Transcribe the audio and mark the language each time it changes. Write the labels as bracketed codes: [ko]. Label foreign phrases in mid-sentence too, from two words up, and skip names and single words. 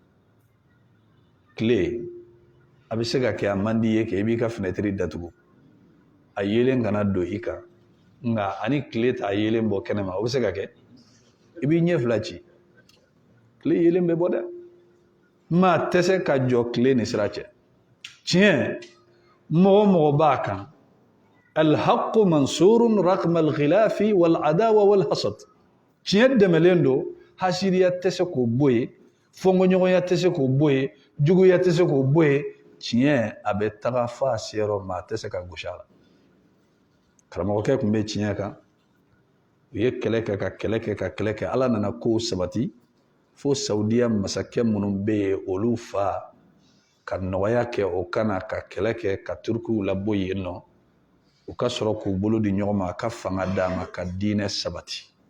[bm] tile a bɛ se ka kɛ a man di ye kɛ i b'i ka fenêtre datugu a yelen kana don i kan nka ani tile t'a yelen bɔ kɛnɛma o bɛ se ka kɛ i b'i ɲɛ fila ci tile yelen bɛ bɔ dɛ maa tɛ se ka jɔ tile ni sira cɛ tiɲɛ mɔgɔ mɔgɔ b'a kan [ar] الحق منصور رغم الخلاف والعداوة والحسد [bm] tiɲɛ dɛmɛlen don hasiriya tɛ se k'o bɔ yen fɔnkɔɲɔgɔnya tɛ se k'o bɔ yen juguya tɛ se k'o bɔ yen tiɲɛ a bɛ taga f'a seyɔrɔ maa tɛ se ka gosi a la karamɔgɔkɛ tun bɛ tiɲɛ kan u ye kɛlɛ kɛ ka kɛlɛ kɛ ka kɛlɛ kɛ ala nana kow sabati fo saudiya masakɛ minnu bɛ yen olu fa ka nɔgɔya kɛ o kana ka kɛlɛ kɛ ka turukiw labɔ yen nɔ u ka sɔrɔ k'u bolo di ɲɔgɔn ma a ka fanga d'a ma ka diinɛ sabati